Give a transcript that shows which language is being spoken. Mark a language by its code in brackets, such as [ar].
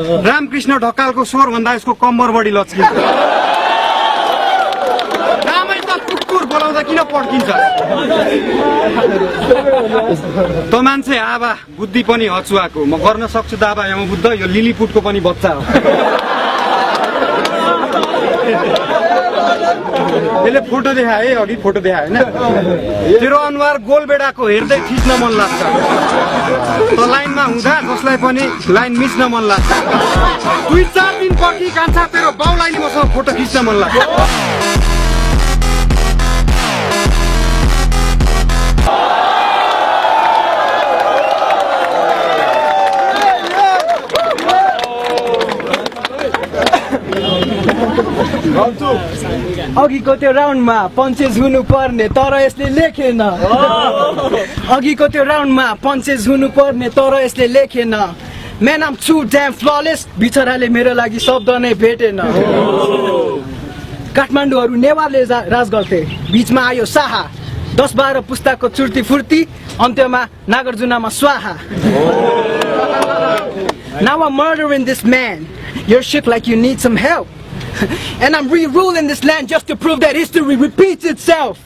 [ne] रामकृष्ण ढकालको स्वर भन्दा यसको कम्मर बढी लच्किन्छ। रामै त कुकुर बोलाउँदा किन पड्किन्छ? त मान्छे आबा, बुद्धि पनि हचुवाको। म गर्न सक्छु दाबा यहाँ बुद्ध, यो लिलीपुटको पनि बच्चा हो। यसले फोटो देखाए है, अघि फोटो देखाए होइन। तेरो अनुहार गोलबेडाको हेर्दै खिच्न मन लाग्छ। त लाइनमा हुँदा जसलाई पनि लाइन मिच्न मन लाग्छ। 2-4 दिन पछि कान्छा तेरो बाउलाई नि मसँग फोटो खिच्न मन लाग्छ। अघिको त्यो राउन्डमा पन्चेज हुनु पर्ने तर यसले लेखेन। अघिको त्यो राउन्डमा पन्चेज हुनु पर्ने तर यसले लेखेन। [en] man am too damn flawless, [ne] बिचराले मेरो लागि शब्द नै भेटेन। काठमाडौँहरू नेवारले राज गर्थे, बिचमा आयो शाहा। 10-12 पुस्ताको चुर्ती फुर्ती, अन्त्यमा नागार्जुनमा स्वाहा। [en] Now I'm murdering this man. You're shook like you need some help. And I'm re-ruling this land just to prove that history repeats itself.